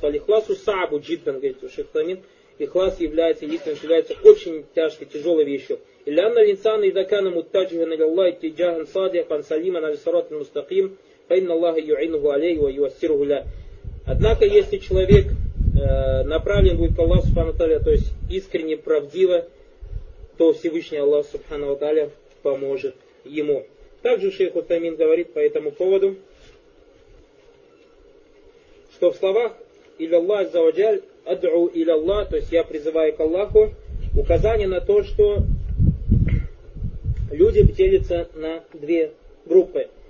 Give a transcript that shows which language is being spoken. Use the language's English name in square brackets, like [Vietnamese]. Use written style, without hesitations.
[Arabic] والإخلاص صعب جدا, [Russian] говорит шейх Тамим. Ихлас является истинным, является очень тяжкой, тяжелой вещью. [Arabic] لأن الإنسان إذا كان متجها إلى الله اتجاها صادقا سليما على الصراط المستقيم فإن الله يعينه عليه وييسره له. [Russian] Однако, если человек направлен будет к Аллаху Субхану Тааля, то есть искренне, правдиво, то Всевышний Аллах Субхану Тааля поможет ему. Также шейх Утамин говорит по этому поводу, что в словах «Иляллах Заваджаль Адру Иляллах», то есть «Я призываю к Аллаху», указание на то, что люди делятся на две группы.